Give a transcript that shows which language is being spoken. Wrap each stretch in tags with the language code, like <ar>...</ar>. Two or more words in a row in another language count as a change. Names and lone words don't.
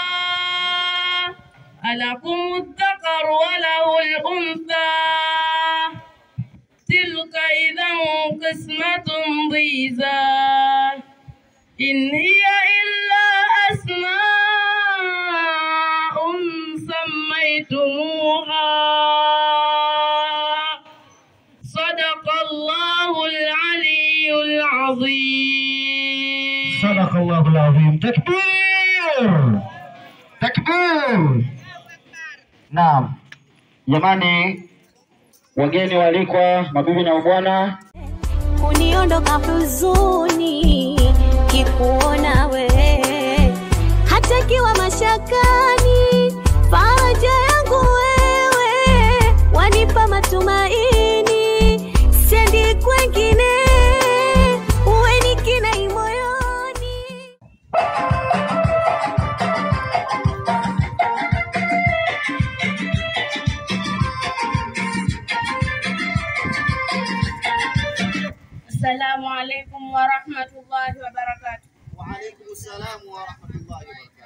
<ar>ألكم الذكر وله الأنثى تلك إذا قسمة ضيزى إن هي إلا أسماء سميتموها العظيم. صدق الله العظيم. تكبير. تكبير. Naam.</ar> <sw>Jamani, wageni walikwa, mabibi na mabwana, uniondoka huzuni kikuona wewe, hata kiwa mashakani, faraja yangu wewe, wanipa matumaini, sendi kwengine, uwe ni kinai moyoni.</sw> <ar>السلام عليكم ورحمة الله وبركاته. وعليكم السلام ورحمة الله وبركاته.</ar>